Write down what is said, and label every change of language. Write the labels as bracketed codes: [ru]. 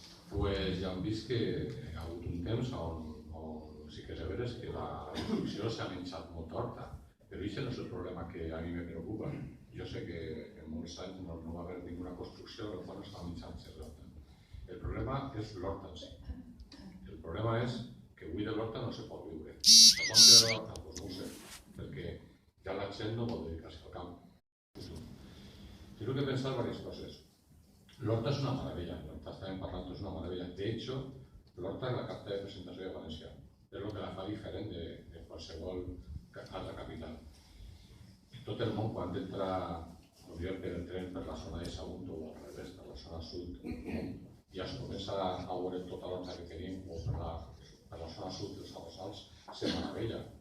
[ca] Pues ja hem vist que hi ha hagut un temps on sí que és veres que la construcció s'ha menjat molt Horta, però això no és el problema que a mi me preocupa. Jo sé que en molts anys no va haver ninguna construcció en la qual no estava menjant l'Horta. El problema és l'Horta en si. El problema és que avui de l'Horta no se pot viure. No pot viure de l'Horta? Doncs no ho sé, perquè ja la gent no vol dedicar-se al camp. [es] Tengo que pensar varias cosas. [ca] L'Horta és una maravilla, l'Horta estàvem parlant, és una maravilla. [es] De hecho, [ca] l'Horta és la carta de presentació de València. És el que la fa diferent de qualsevol altra capital. Tot el món, quan entra per el tren per la zona de Sagunt o al revés, per la zona sud, i es comença a veure tota l'horta que tenim, o per la zona sud dels Arrossals, se meravella.